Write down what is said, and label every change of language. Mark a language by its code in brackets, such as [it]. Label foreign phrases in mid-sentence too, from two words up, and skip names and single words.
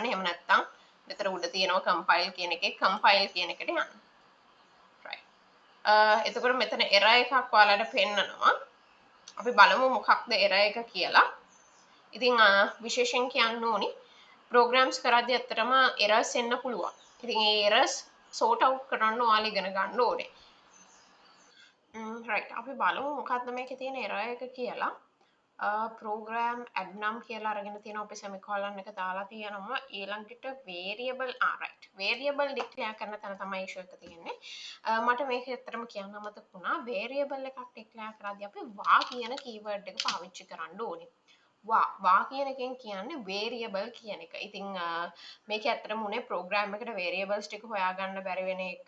[si] එහෙම නැත්නම් මෙතන උඩ තියෙනවා compile කියන එකේ compile කියන එකට යන්න. right. එතකොට මෙතන error එකක් ඔයාලට පෙන්නනවා. අපි බලමු මොකක්ද error එක කියලා. ඉතින් විශේෂයෙන් කියන්න ඕනි programs කරද්දී ඇත්තටම errors එන්න පුළුවන්. ඉතින් ඒ [en] errors sort out [si] කරන්න ඔයාලා ඉගෙන ගන්න ඕනේ. right අපි බලමු මොකක්ද මේකේ තියෙන error එක කියලා. [en] program add [si] නම් කියලා අරගෙන තියෙනවා අපි semicolon එක දාලා තියෙනවා. ඊළඟට [en] variable right variable declare [si] කරන තැන තමයි issue එක තියෙන්නේ. මට මේක ඇත්තටම කියන්න අමතක වුණා. variable එකක් declare කරද්දී අපි වා කියන keyword එක පාවිච්චි කරන්න ඕනේ. වා කියන එකෙන් කියන්නේ variable කියන එක. ඉතින් මේක ඇත්තටම උනේ program එකට variables ටික හොයාගන්න බැරි වෙන එක.